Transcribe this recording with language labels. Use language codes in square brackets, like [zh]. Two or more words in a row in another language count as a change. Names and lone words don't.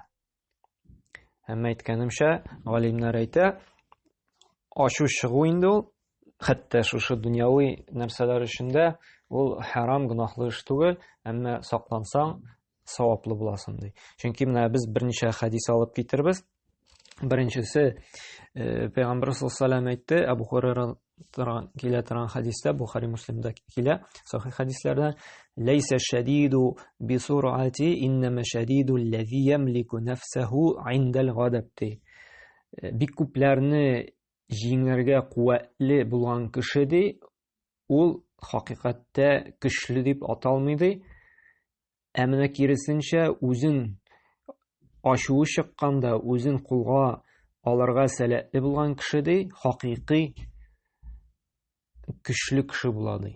[tt] Әмма әйткәнемчә, галимнәр әйтә, ачу чыгу инде ул, хәтта шушы дөньяви нәрсәләр өчен дә ул харам, гынахлы эш түгел, әмма саклансаң саваплы буласың ди. Чөнки менә без берничә хадис алып китербез. Беренчесе, Пәйгамбер [ar] صلى الله عليه [tt] әйтте, Абу Хурайра килә торган хадистә, Бухари Муслимда килә, сахих хадисләрдән, [ar] "ليس الشديد بالصرعة إنما الشديد الذي يملك نفسه عند الغضب." [tt] Бик күпләрне җиңәргә куәтле булган кеше ди, ул хакыйкатьтә көчле дип аталмый ди. Әмма киресенчә үзен ачуы чыкканда үзен кулга алырга сәләтле булган кеше ди, хакыйкый көчле кеше була ди.